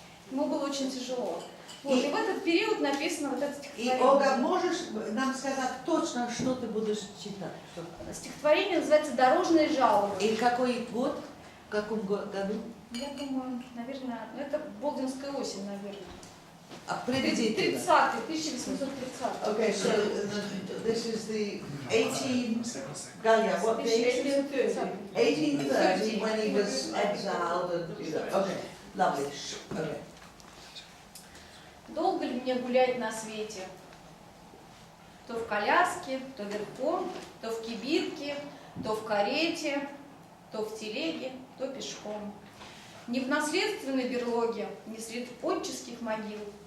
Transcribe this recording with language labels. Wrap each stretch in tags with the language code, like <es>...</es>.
<ru>Ему было очень тяжело. Вот, и в этот период написано вот это стихотворение. И, Ольга, можешь нам сказать точно, что ты будешь читать? Стихотворение называется «Дорожные жалобы». И какой год? В каком году? Я думаю, наверное, ну, это Болдинская осень, наверное. Приблизительно. 1830.</ru> <en>Okay, so this is the 18, Galia, what date? 1830, when he was exiled and, okay, lovely, okay.</en> <ru>Долго ли мне гулять на свете? То в коляске, то верхом, то в кибитке, то в карете, то в телеге, то пешком. Не в наследственной берлоге, не среди отческих могил.</ru>